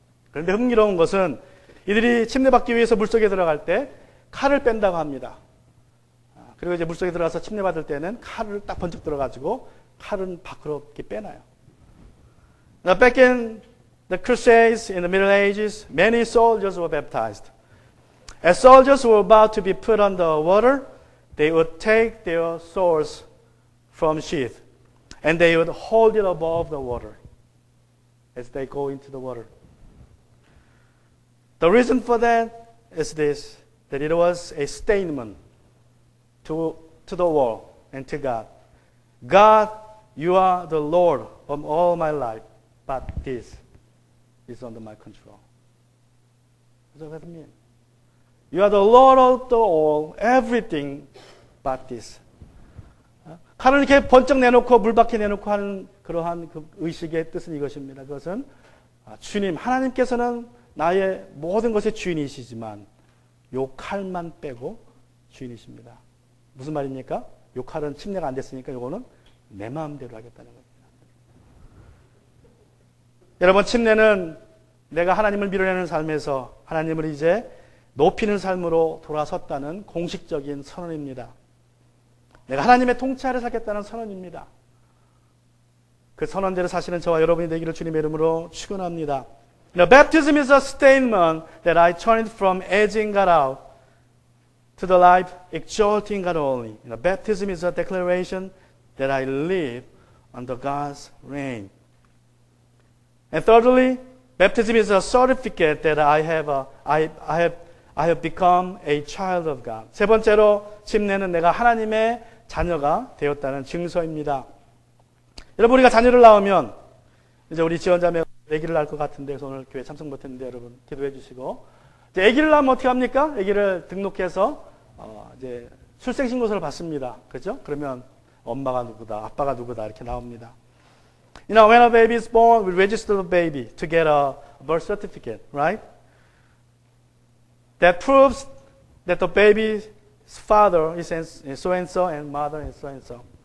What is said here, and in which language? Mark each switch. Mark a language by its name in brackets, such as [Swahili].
[Korean] 그런데 흥미로운 것은 이들이 침례받기 위해서 물속에 들어갈 때 칼을 뺀다고 합니다. 그리고 이제 물속에 들어가서 침례받을 때는 칼을 딱 번쩍 들어가지고 칼은 밖으로 이렇게 빼놔요. [English] Now back in the Crusades in the Middle Ages, many soldiers were baptized. As soldiers were about to be put under water, they would take their swords from sheath and they would hold it above the water as they go into the water. The reason for that is this, that it was a statement to the world and to God. God, you are the Lord of all my life, but this is under my control. What does that mean? You are the Lord of the all, everything but this. [Korean] 칼을 이렇게 번쩍 내놓고 물 밖에 내놓고 하는 그러한 그 의식의 뜻은 이것입니다. 그것은 주님, 하나님께서는 나의 모든 것의 주인이시지만 요 칼만 빼고 주인이십니다. 무슨 말입니까? 요 칼은 침례가 안 됐으니까 요거는 내 마음대로 하겠다는 겁니다. 여러분, 침례는 내가 하나님을 밀어내는 삶에서 하나님을 이제 높이는 삶으로 돌아섰다는 공식적인 선언입니다. 내가 하나님의 통치 아래 살겠다는 선언입니다. 그 선언대로 사시는 저와 여러분이 되기를 주님의 이름으로 축원합니다. [English] Baptism is a statement that I turned from edging God out to the life exalting God only. Baptism is a declaration that I live under God's reign. And thirdly, baptism is a certificate that I have become a child of God. [Korean] 세 번째로 침례는 내가 하나님의 자녀가 되었다는 증서입니다. 여러분, 우리가 자녀를 낳으면 이제 우리 지원자매 아기를 낳을 것 같은데 그래서 오늘 교회 참석 못했는데 여러분 기도해 주시고 이제 아기를 낳으면 어떻게 합니까? 아기를 등록해서 이제 출생신고서를 받습니다. 그렇죠? 그러면 엄마가 누구다, 아빠가 누구다 이렇게 나옵니다. [English] You know, when a baby is born, we register the baby to get a birth certificate, right? That proves that the baby's father is so and so and mother is so and so.